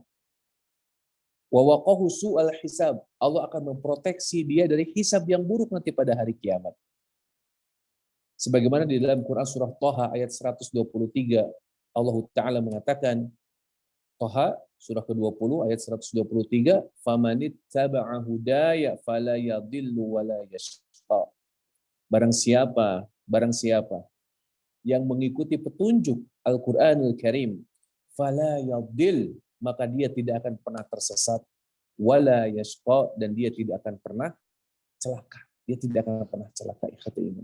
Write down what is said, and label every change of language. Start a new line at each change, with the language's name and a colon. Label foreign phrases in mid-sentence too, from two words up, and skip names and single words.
Arabic: ووقاه سوء الحساب,
Indonesian: Allah akan memproteksi dia dari hisab yang buruk nanti pada hari kiamat. Sebagaimana di dalam Quran surah Thaha ayat 123, Allah Ta'ala mengatakan, Thaha surah ke-20 ayat 123,
Arabic: "فمن اتبع هداي فلا يضل ولا يشقى."
Indonesian: Barang siapa yang mengikuti petunjuk Al-Qur'anul Karim,
Arabic: فلا يضل,
Indonesian: maka dia tidak akan pernah tersesat,
Arabic: ولا يشقى,
Indonesian: dan dia tidak akan pernah celaka. Dia tidak akan pernah celaka,
Arabic: إخوة الإيمان.